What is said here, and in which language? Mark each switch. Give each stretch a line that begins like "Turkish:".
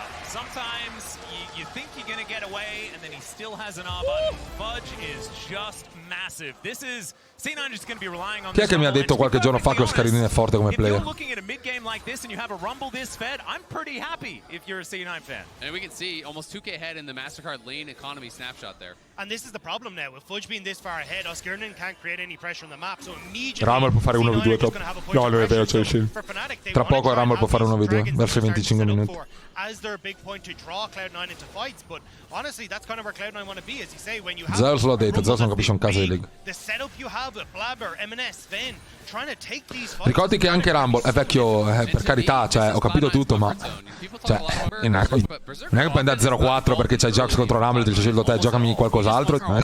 English: Sometimes you think you're going to get away, and then he still has an R button. Fudge is just massive. This is C9 is going to be relying on.
Italian: Chi è che mi ha detto qualche giorno fa che lo Scarini è forte come player?
English: If you're looking at a mid game like this and you have a Rumble this fed, I'm pretty happy if you're a C9 fan. And we can see almost 2k ahead in the Mastercard lane economy snapshot there. And this is the problem now. With Fudge being this far ahead, Osgurnin can't create any pressure on the map, so immediately
Italian: Rumble può fare 1v2 top. No, non è vero, c'è il shield. Tra poco Rumble può fare 1v2 verso i 25 minuti.
English: As their big point to draw Cloud9 into fights, but honestly, that's kind of where Cloud9 want to be, as you say, when you have
Italian: Zeus l'ha detto, Zeus non capisce un caso di League.
English: The setup you have with Blabber, M&S, Sven, trying to take these fights.
Italian: Ricordi che anche Rumble è vecchio, per carità, cioè, ho capito tutto, ma cioè, non è che puoi andare 0-4 perché c'hai Jax contro Rumble e ti scelgo te, giocami qualcos'altro.